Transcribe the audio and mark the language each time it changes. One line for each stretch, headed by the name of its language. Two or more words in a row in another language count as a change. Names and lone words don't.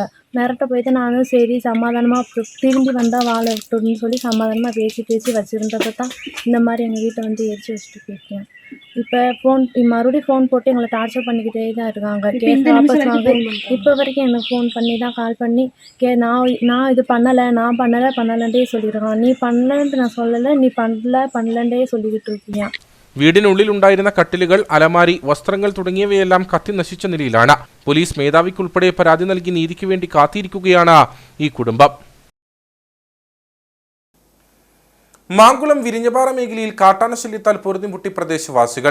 Tamil: மிரட்ட போயிட்டு நானும் சரி சமாதானமாக திரும்பி வந்தால் வாழ விட்டுன்னு சொல்லி சமாதானமாக பேசி வச்சுருந்தப்போ தான் இந்த மாதிரி எங்கள் வீட்டை வந்து எரித்து வச்சுட்டு போயிருக்கேன். இப்போ மறுபடியும் ஃபோன் போட்டு எங்களை டார்ச்சர் பண்ணிக்கிட்டே தான் இருக்காங்க. கேஸ் வாபஸ் வாங்க இப்போ வரைக்கும் எனக்கு ஃபோன் பண்ணி தான் கால் பண்ணி நான் இது நான் பண்ணலைன்ட்டே சொல்லியிருக்கான். நீ பண்ணலன்ட்டு நான் சொல்லலை, நீ பண்ணலன்ட்டே சொல்லிக்கிட்டு இருக்கீங்க.
Malayalam: വീടിനുള്ളിൽ ഉണ്ടായിരുന്ന കട്ടിലുകൾ, അലമാരി, വസ്ത്രങ്ങൾ തുടങ്ങിയവയെല്ലാം കത്തി നശിച്ച നിലയിലാണ്. പോലീസ് മേധാവിക്കുൾപ്പെടെ പരാതി നൽകി നീതിക്ക് വേണ്ടി കാത്തിരിക്കുകയാണ് ഈ കുടുംബം. മാങ്കുളം വിരിഞ്ഞപാറ മേഖലയിൽ കാട്ടാന ശല്യത്താൽ പൊറുതിമുട്ടി പ്രദേശവാസികൾ.